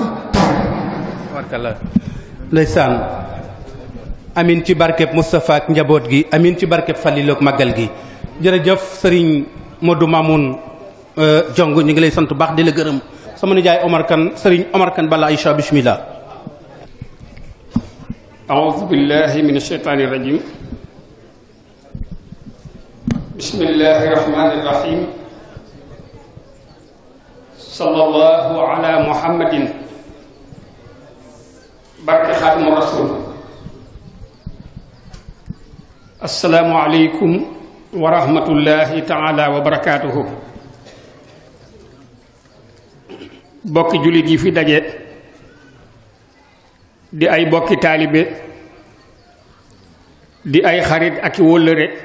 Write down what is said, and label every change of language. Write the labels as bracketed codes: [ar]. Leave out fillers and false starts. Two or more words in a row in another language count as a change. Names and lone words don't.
[wo] barkalla ndeysaan amin ci barkeb Moustapha ak njaboot gi amin ci barkeb Fallilu ak màggal gi jërëjëf sëriñ Modou Mamoun Jong ñu ngi lay sant baax di la gërëm sama nijaay Omar Kane sëriñ Omar Kane bala Aïcha bismillah [ar] أعوذ بالله من الشيطان الرجيم بسم الله الرحمن الرحيم صلى الله على محمد barke خاتم الرسل السلام عليكم ورحمة الله تعالى وبركاته [wo] bokki jullit yi fi daje di ay bokki taalibe di ay xarit ak i wóllëre